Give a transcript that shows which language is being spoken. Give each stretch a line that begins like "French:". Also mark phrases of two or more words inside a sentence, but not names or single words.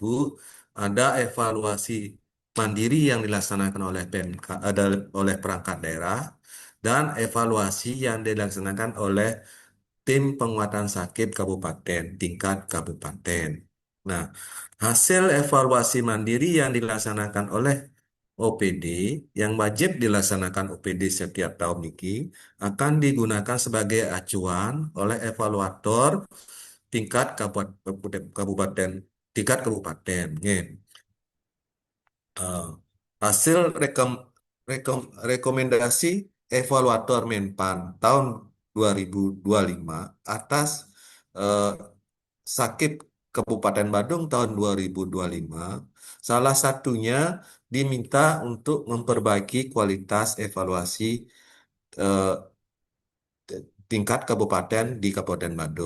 Indonesian: Ada evaluasi mandiri yang dilaksanakan oleh PMK, ada oleh perangkat daerah, dan evaluasi yang dilaksanakan oleh tim penguatan sakit kabupaten, tingkat kabupaten. Nah, hasil evaluasi mandiri yang dilaksanakan oleh OPD, yang wajib dilaksanakan OPD setiap tahun ini, akan digunakan sebagai acuan oleh evaluator tingkat kabupaten, tingkat kabupaten. Nggih. Eh, Hasil rekomendasi evaluator Menpan tahun 2025 atas eh, sakit Kabupaten Badung tahun 2025, salah satunya diminta untuk memperbaiki kualitas evaluasi eh, tingkat kabupaten di Kabupaten Badung.